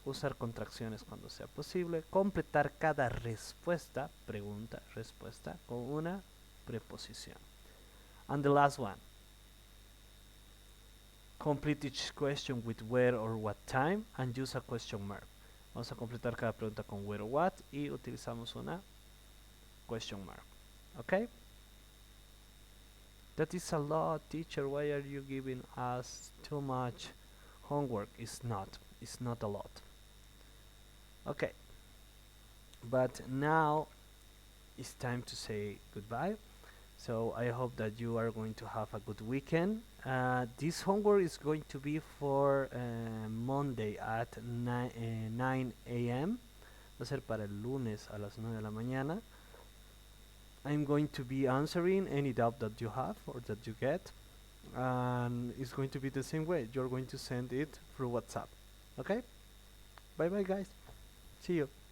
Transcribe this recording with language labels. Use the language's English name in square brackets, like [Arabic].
[Spanish] Usar contracciones cuando sea posible. Completar cada respuesta, pregunta, respuesta, con una preposición. [English] And the last one. Complete each question with where or what time and use a question mark. [Spanish] Vamos a completar cada pregunta con [English] where or what [Spanish] y utilizamos una [English] question mark. [Spanish] Okay? [English] That is a lot, teacher. Why are you giving us too much homework? It's not a lot. Okay. But now it's time to say goodbye. So I hope that you are going to have a good weekend. This homework is going to be for Monday at 9 a.m. [Spanish] Va a ser para el lunes a las 9 de la mañana. [English] I'm going to be answering any doubt that you have or that you get. And it's going to be the same way. You're going to send it through WhatsApp. Okay? Bye bye, guys. See you.